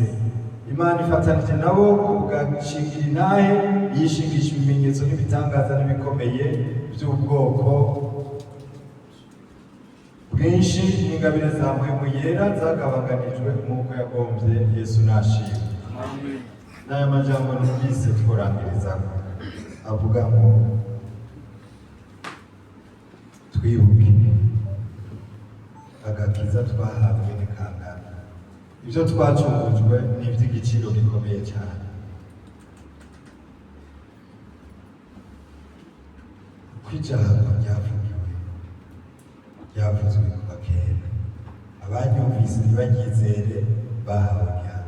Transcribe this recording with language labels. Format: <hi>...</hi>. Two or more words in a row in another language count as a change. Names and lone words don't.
<rn>Imana ifatanije nabo kugashingira intahe, yishingisha ibimenyetso n'ibitangaza n'ibikomeye by'ubwoko bwinshi n'ingabire za mpwemu yera zagabanganijwe nk'uko yagombye. Yesu nashimwe. Amen. N'aya majambo numvise tworangiriza avuga ngo twibuke agakiza twahabwe ni kangana. Ibyo twacungujwe ni iby'igiciro gikomeye cyane. Uko ijambo ryavuzwe kuva kera, abanyumvise ntibanyizere bahawe igihano.</rn>